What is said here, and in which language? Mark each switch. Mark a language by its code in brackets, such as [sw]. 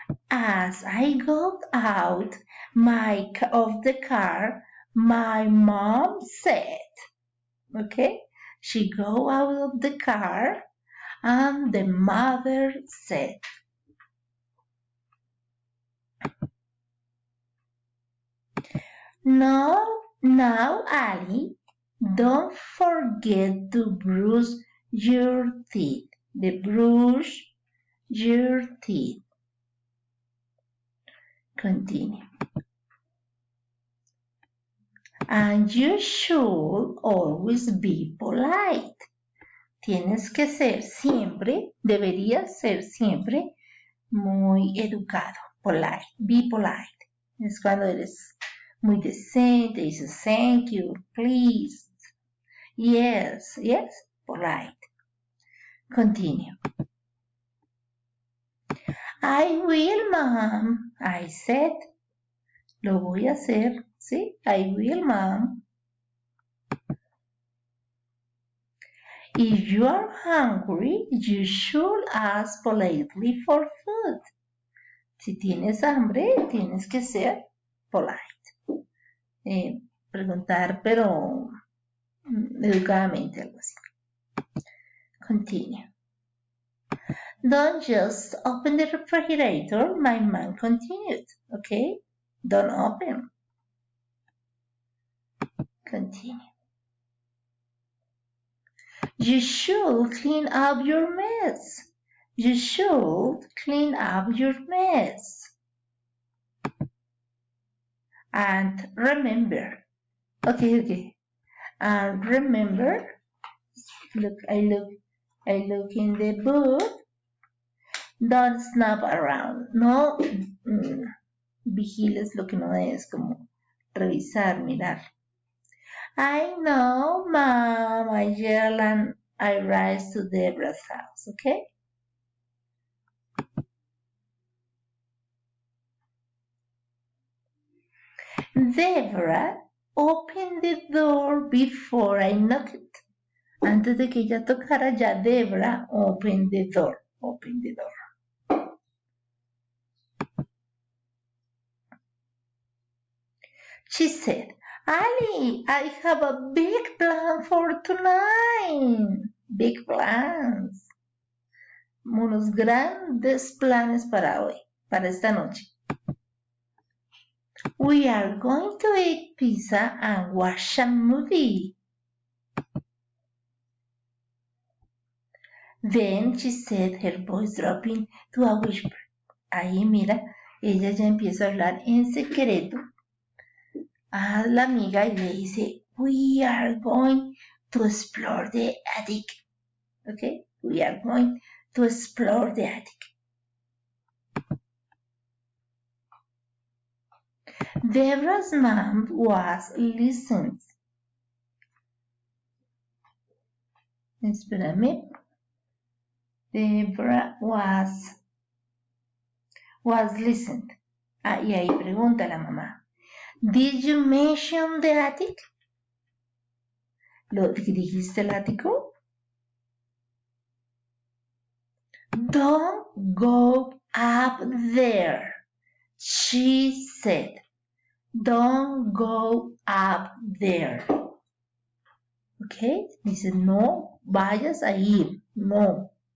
[en] As I got out of the car, my mom said, okay, she go out of the car and the mother said, now, Ali, don't forget to brush your teeth. Brush your teeth. Continue. And you should always be polite. [es] Tienes que ser siempre, deberías ser siempre muy educado. [en] Polite. Be polite. [es] Es cuando eres muy decente, dices [en] thank you, please. Yes, polite. Continue. I will, mom, I said. [es] Lo voy a hacer, ¿sí? [en] I will, mom. If you are hungry, you should ask politely for food. [es] Si tienes hambre, tienes que ser [en] polite. [es] Preguntar, pero educadamente, algo así. [en] Continue. Don't just open the refrigerator, my mom continued. Okay? Don't open. Continue. You should clean up your mess. You should clean up your mess. And remember. Okay. And remember. Look, I look in the book. Don't snap around. [es] No vigiles lo que no es, como revisar, mirar. [en] I know, Mom, I yell and I rise to Deborah's house, okay? Deborah opened the door before I knocked. [es] Antes de que ella tocara, ya Deborah [en] opened the door. Open the door. She said, Ali, I have a big plan for tonight. Big plans. [es] Unos grandes planes para hoy, para esta noche. [en] We are going to eat pizza and watch a movie. Then she said, her voice dropping to a whisper. [es] Ahí mira, ella ya empieza a hablar en secreto a la amiga y le dice, [en] we are going to explore the attic. Okay, we are going to explore the attic. Deborah's mom was listening. [es] Espérame. [en] Deborah was listening. [es] Ah, y ahí pregunta la mamá. [en] Did you mention the attic? [es] ¿Lo dijiste el ático? [en] Don't go up there, she said. Don't go up there. Okay, [es] dice no vayas a ir, no.